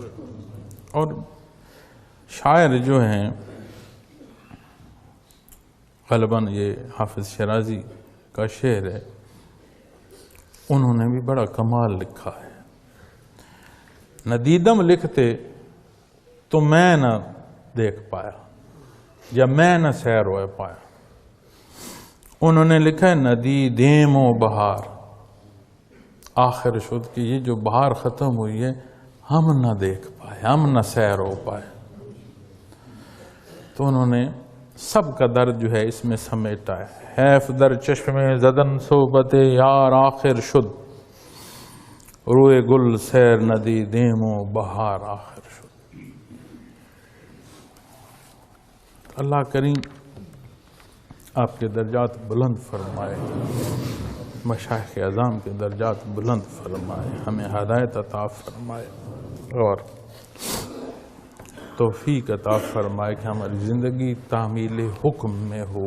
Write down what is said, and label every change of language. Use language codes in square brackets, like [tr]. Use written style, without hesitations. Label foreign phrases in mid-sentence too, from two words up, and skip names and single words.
[ur] اور شاعر جو ہیں غالباً یہ حافظ شیرازی کا شعر ہے، انہوں نے بھی بڑا کمال لکھا ہے۔ ندیدم لکھتے تو میں نہ دیکھ پایا یا میں نہ سیر ہو پایا، انہوں نے لکھا ہے [fa] ندیدیم و بہار آخر شد، [ur] کہ یہ جو بہار ختم ہوئی ہے ہم نہ دیکھ پائے، ہم نہ سیر ہو پائے۔ تو انہوں نے سب کا درد جو ہے اس میں سمیٹا ہے۔ [fa] حیف در چشم زدن صحبت یار آخر شد، روئے گل سیر ندی دیمو بہار آخر شد۔ [ur] اللہ کریم آپ کے درجات بلند فرمائے، مشائخ اعظام کے درجات بلند فرمائے، ہمیں ہدایت عطا فرمائے اور توفیق عطا فرمائے کہ ہماری زندگی تعمیل حکم میں ہو۔